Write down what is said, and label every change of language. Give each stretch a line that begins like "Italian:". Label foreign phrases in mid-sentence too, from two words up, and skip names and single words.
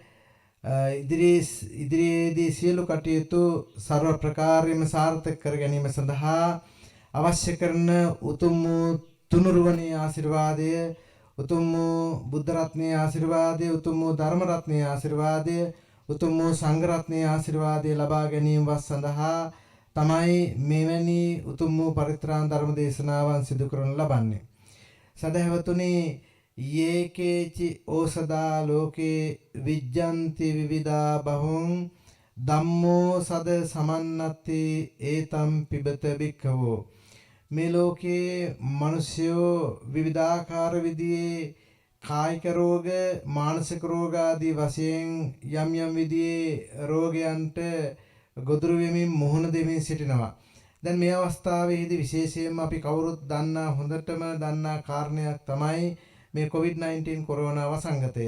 Sinhala: ඉදිරියේදී සියලු කටයුතු ਸਰව ප්‍රකාරයෙන්ම සාර්ථක කර ගැනීම සඳහා අවශ්‍ය කරන උතුම් තුනුරුවනේ ආශිර්වාදය, උතුම් බුද්ධ රත්නයේ ආශිර්වාදය, උතුම් ධර්ම රත්නයේ ආශිර්වාදය, උතුම් සංඝ රත්නයේ ආශිර්වාදය ලබා ගැනීම සඳහා තමයි මෙවැනි උතුම් පරිත්‍රාණ ධර්ම දේශනාවන් සිදු කරනු ලබන්නේ.
Pali: සදහවතුනි යේකේචි ඕසදා ලෝකේ විජ්ජන්ති විවිධා බහුං ධම්මෝ සද සමන්නති ඒතම් පිබත බික්ඛවෝ.
Sinhala: මේ ලෝකේ මිනිස්යෝ විවිධාකාර විදිහේ කායික රෝග මානසික රෝග ආදී වශයෙන් යම් යම් විදිහේ රෝගයන්ට ගොදුරු වෙමින් මුහුණ දෙමින් සිටිනවා. දැන් මේ අවස්ථාවේදී විශේෂයෙන්ම අපි කවුරුත් දන්නා හොඳටම දන්නා කාරණයක් තමයි මේ COVID-19 කොරෝනා වසංගතය.